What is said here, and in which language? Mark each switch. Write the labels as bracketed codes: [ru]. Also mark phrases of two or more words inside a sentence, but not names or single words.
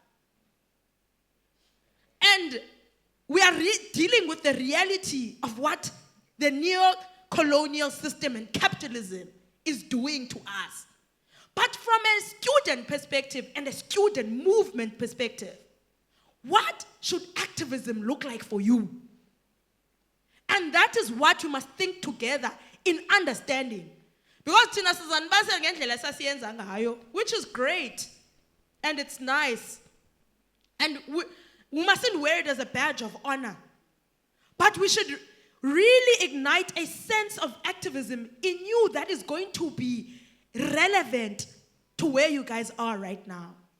[en] And we are dealing with the reality of what the neo-colonial system and capitalism is doing to us. But from a student perspective and a student movement perspective, what should activism look like for you? And that is what we must think together in understanding. [nd] Because thina sizanibasela ngendlela esasiyenza ngayo, [en] which is great, and it's nice. And we mustn't wear it as a badge of honor. But we should really ignite a sense of activism in you that is going to be relevant to where you guys are right now.